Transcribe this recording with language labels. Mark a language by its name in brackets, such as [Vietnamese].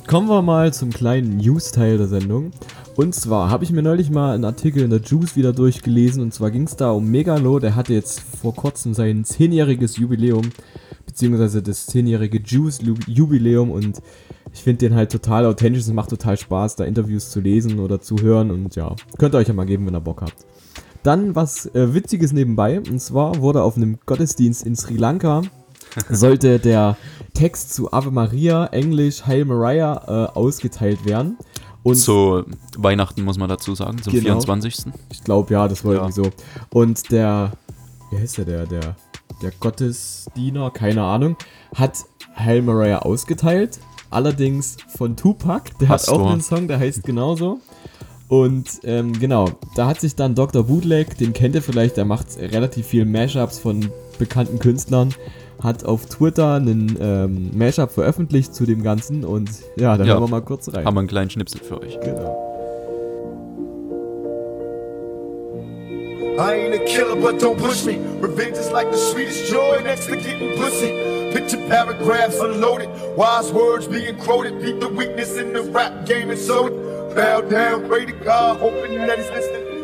[German] Kommen wir mal zum kleinen News-Teil der Sendung. Und zwar habe ich mir neulich mal einen Artikel in der Juice wieder durchgelesen. Und zwar ging es da um Megalo. Der hatte jetzt vor kurzem sein 10-jähriges Jubiläum, beziehungsweise das 10-jährige Juice-Jubiläum. Und ich finde den halt total authentisch. Es macht total Spaß, da Interviews zu lesen oder zu hören. Und ja, könnt ihr euch ja mal geben, wenn ihr Bock habt. Dann was Witziges nebenbei. Und zwar wurde auf einem Gottesdienst in Sri Lanka sollte der Text zu Ave Maria, Englisch Hail Maria, ausgeteilt werden. Und zu Weihnachten, muss man dazu sagen, zum 24. Ich glaube, ja, das war ja irgendwie so. Und der, wie heißt der, der Gottesdiener, keine Ahnung, hat Hail Mary ausgeteilt. Allerdings von Tupac, der Pastor. Hat auch einen Song, der heißt genauso. Und genau, da hat sich dann Dr. Bootleg, den kennt ihr vielleicht, der macht relativ viel Mashups von bekannten Künstlern, hat auf Twitter einen Mashup veröffentlicht zu dem Ganzen und ja, da hören wir mal kurz rein. Haben wir einen kleinen Schnipsel für euch. Genau. [English] I ain't a killer, but don't push me. Revenge is like the sweetest joy next to getting pussy. Picture paragraphs unloaded, wise words being quoted. Beat the weakness in the rap game and sold it. Bow down, pray to God, hoping that he's listening.